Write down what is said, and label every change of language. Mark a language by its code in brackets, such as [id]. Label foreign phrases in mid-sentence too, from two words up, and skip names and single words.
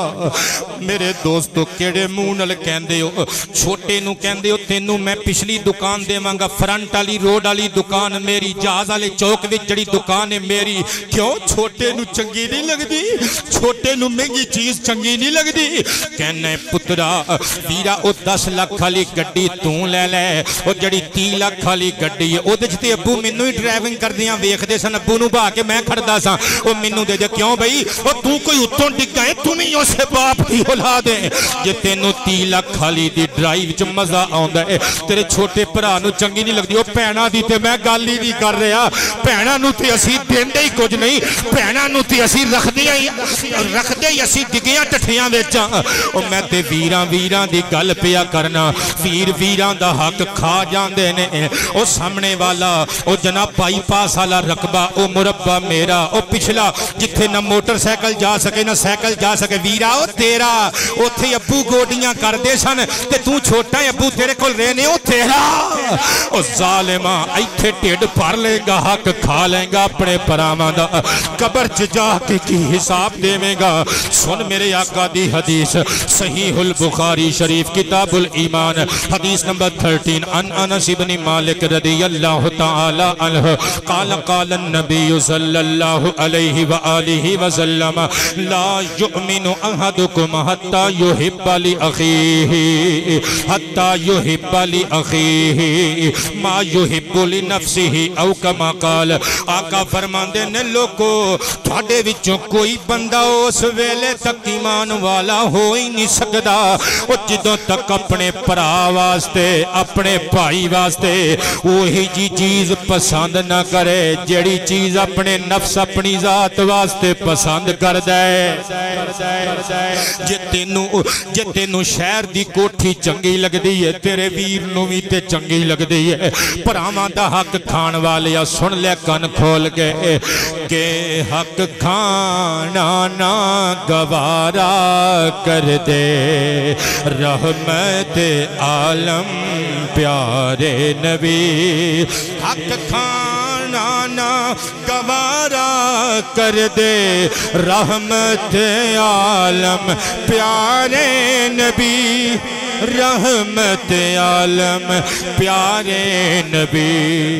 [pa] میرے دوستو کیڑے منہ نال کہندے ہو؟ چھوٹے نو کہندے ہو تینوں میں پچھلی دکان دیواں گا، فرنٹ والی روڈ والی دکان میری، جہاز والے چوک وچ جڑی دکان ہے میری. کیوں چھوٹے نو چنگی نہیں لگدی؟ چھوٹے نو مہنگی چیز چنگی نہیں لگدی؟ کہنا پترا ویرا او 10 لاکھ والی گڈی تو لے لے، او جڑی 30 لاکھ والی گڈی ہے اودے وچ تے ابو مینوں ہی ڈرائیونگ کردیاں ویکھدے سن، ابو نو بھا کے میں کھڑدا سا، او مینوں دے دے. کیوں بھائی او تو کوئی اتوں ڈگا ہے، تم ہی اسے باپ دی اولاد ہے. جے تینوں 30 لاکھ والی دی ڈرائیو وچ مزہ آوندا ہے، تیرے چھوٹے بھرا نو چنگی نہیں لگدی. او بہناں دی تے میں گل ہی نہیں کر رہا، بہناں نو تے اسی دیندے ہی کچھ نہیں، بہناں نو تے اسی رکھدے ہی اسی ڈگیاں ٹٹھیاں وچ. او میں تے ویراں دی گل پیا کرنا، ویراں دا حق کھا جاندے نے. او سامنے والا او جناب بائی پاس والا رقبہ او مربع میرا، او پچھلا جتھے نہ موٹر سائیکل جا سکے نہ سائیکل جا سکے ویرا او تیرا. اوتھے ابو گوڈیاں کردے سن تے تو چھوٹا ہے، ابو تیرے کول رہنے او تیرا. او ظالما ایتھے ٹھڈ بھر لے گا، حق کھا لے گا اپنے پراواں دا، قبر چ جا کے کی حساب دیویں گا. سن میرے آقا دی حدیث صحیح البخاری شریف کتاب الایمان حدیث نمبر 13 [ar] عن انس بن مالک رضی اللہ تعالی عنہ قال قال النبی صلی اللہ علیہ وآلہ وسلم لا یؤمن احدکم حتی یحب لأخیہ ما یحب لنفسہ او کما قال. [pa] آقا فرماندے نے لوگو تھوڑے وچوں کوئی بندہ اس ویلے تک ایمان والا ہو ہی نہیں سکدا او جدوں تک اپنے پرا واسطے اپنے بھائی واسطے وہی جی چیز پسند نہ کرے جیڑی چیز اپنے نفس اپنی ذات واسطے پسند کر دے. جے تینوں شہر دی کوٹھی چنگی لگ دی ہے تیرے ویر نو بھی تے چنگی لگ دی ہے. پراواں دا حق کھان والے سن لے کن کھول کے کہ حق کھانا نہ گوارا کر دے رحمت عالم پیارے نبی. حق کھانا نہ گوارا کر دے رحمت عالم پیارے نبی، رحمت عالم پیارے نبی.